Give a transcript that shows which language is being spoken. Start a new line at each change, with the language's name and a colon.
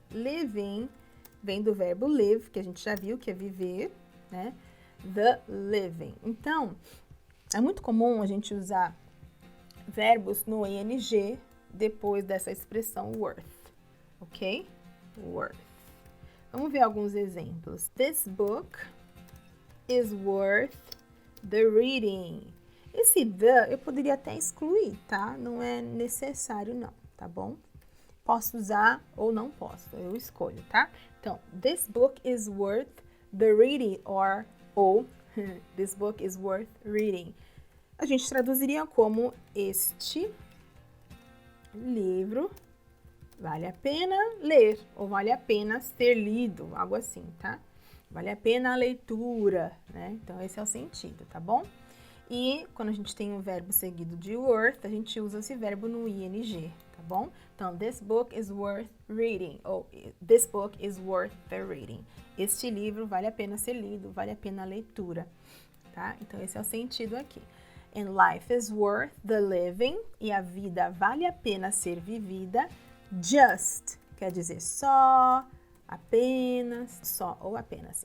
Portuguese: Living vem do verbo live, que a gente já viu que é viver, né? The living. Então, é muito comum a gente usar verbos no ing depois dessa expressão worth, ok? Worth. Vamos ver alguns exemplos.
English: This book is worth the reading.
Portuguese: Esse the eu poderia até excluir, tá? Não é necessário não, tá bom? Posso usar ou não posso, eu escolho, tá?
English: Então, this book is worth the reading, ou this book is worth reading.
Portuguese: A gente traduziria como este livro vale a pena ler, ou vale a pena ser lido, algo assim, tá? Vale a pena a leitura, né? Então, esse é o sentido, tá bom? E quando a gente tem um verbo seguido de worth, a gente usa esse verbo no ing, tá bom?
English: Então, this book is worth reading, ou this book is worth the reading.
Portuguese: Este livro vale a pena ser lido, vale a pena a leitura, tá? Então, esse é o sentido aqui.
English: And life is worth the living,
Portuguese: e a vida vale a pena ser vivida. Just quer dizer só, apenas, só ou apenas.